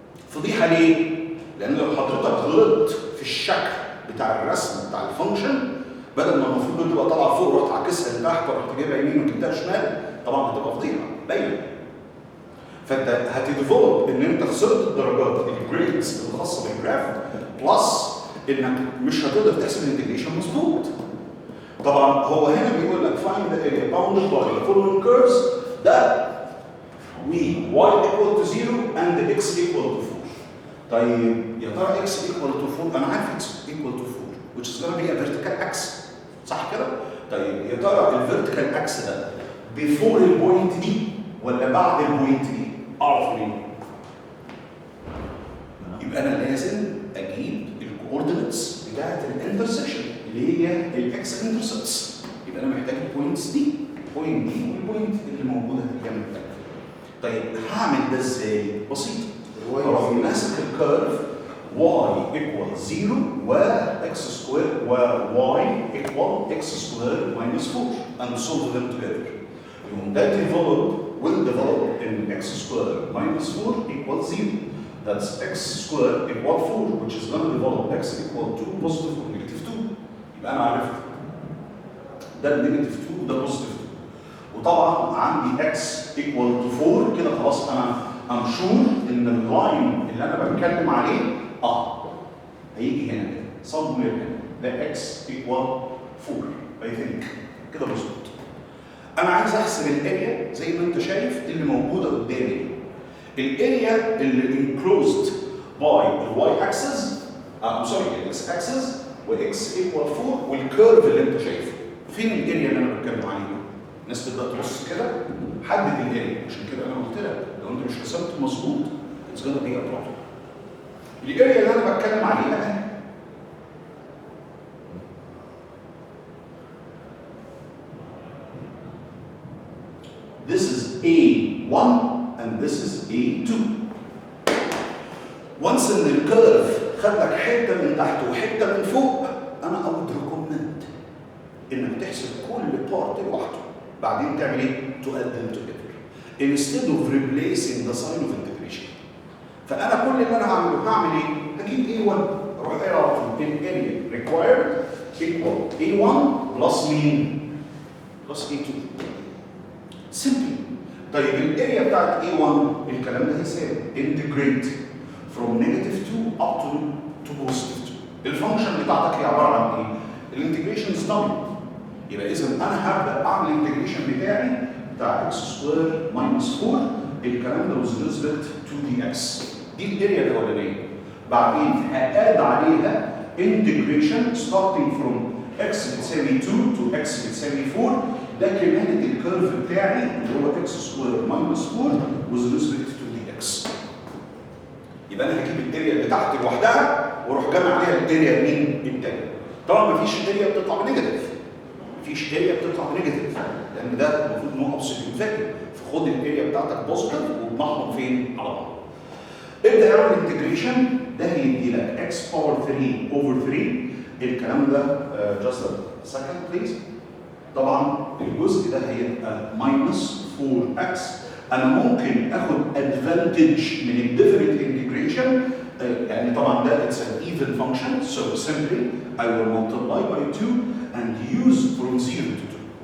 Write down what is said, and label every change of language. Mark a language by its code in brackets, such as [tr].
[ar] فضيحه ليه؟ لان لو حضرتك غلطت في الشكل بتاع الرسم بتاع الفانكشن بدل ما المفروض انه تبقى طالعه فوق رحت عاكسها لتحت ورحت جايبها يمين وجبتها شمال، طبعا هتبقى فضيحه باينه. فانت هتديفلوب ان انت خسرت الدرجات الجريدز الخاصه بالجراف بلس انك مش هتقدر تحسب الانتجريشن مظبوط. طبعا هو هنا بيقول لك [en] find the area bounded by the following curves that we y equal to 0 and x equal to 4. [ar] طيب يا ترى x equal to 4 انا عارف x equal to 4 [en] which is going to be a vertical x [ar] صح كده؟ طيب يا ترى الفيرتيكال اكس ده before البوينت دي ولا بعد البوينت دي؟ اعرف منين؟ يبقى انا لازم اجيب الكوردينتس بتاعت الانترسكشن اللي هي الاكس انترسبتس. يبقى انا محتاج البوينتس دي، البوينت دي والبوينت اللي موجوده في الجنب ده. طيب هعمل ده ازاي؟ بسيط. اروح ماسك الكيرف [en] y equal 0 و x square و y equal x square minus 4 and solve them together. [ar] يقوم ده [en] will develop in x square minus 4 equals 0. That's x square equal 4 which is going to develop x equal to positive or negative 2. [ar] يبقى انا عرفت ده negative 2 وده positive 2. وطبعا عندي x equal to 4 كده خلاص انا [en] I'm sure [ar] ان اللاين اللي انا بتكلم عليه هيجي هنا كده somewhere هنا ده x equal 4 [en] I think [ar] كده مظبوط. انا عايز احسب الاريا زي ما انت شايف اللي موجوده قدامي. الاريا اللي enclosed by الواي اكسس سوري الاكس اكسس واكس ايكوال 4 والكيرف اللي انت شايفه. فين الاريا اللي انا بتكلم عليها؟ الناس تبدا تبص كده حدد الاريا. عشان كده انا قلت لك لو انت مش حسبت مظبوط [en] it's gonna be a problem. [ar] الاريا اللي انا بتكلم عليها [en] this is A1 and this is A2. [ar] once ان الكيرف خد لك حته من تحت وحته من فوق انا اود ريكومند انك تحسب كل بارت لوحده بعدين تعمل ايه؟ [en] to add them together instead of replacing the sign of integration. [ar] فانا كل اللي انا هعمل ايه؟ هجيب A1 اروح قايل على طول area required equal A1 plus مين؟ plus A2. [en] simple. [ar] طيب الاريا بتاعت A1 الكلام ده هيساوي [en] integrate from negative 2 up to positive 2. [ar] الفانكشن بتاعتك هي عباره عن ايه؟ الانتجريشن ستابل. يبقى اذا انا هبدا اعمل الانتجريشن بتاعي بتاع x سكوير ماينس 4 الكلام ده [en] with respect to the x. [ar] دي الاريا الاولانيه. بعدين هقاد عليها [en] integration starting from x [ar] بتساوي 2 to x بتساوي 4 ده كمان الكيرف بتاعي اللي هو x سكوير ماينس 4 [en] with respect to the x. [ar] يبقى انا هجيب الاريا بتاعتي لوحدها واروح جامع عليها الاريا مين؟ التاني. طبعا مفيش اريا بتطلع بنيجاتيف. مفيش اريا بتطلع بنيجاتيف لان ده المفروض نوع ابسوليوت فاليو. فخد الاريا بتاعتك بوزيتيف وبنحطهم فين؟ على بعض. ابدا اعمل انتجريشن ده هيدي لك x باور 3 اوفر 3 الكلام ده [en] just a second please. [ar] طبعا الجزء ده هيبقى minus 4x. انا ممكن اخد advantage من الديفرنت انتجريشن يعني طبعا ده [en] it's an even function so simply I will multiply by 2 and use from 0 to 2.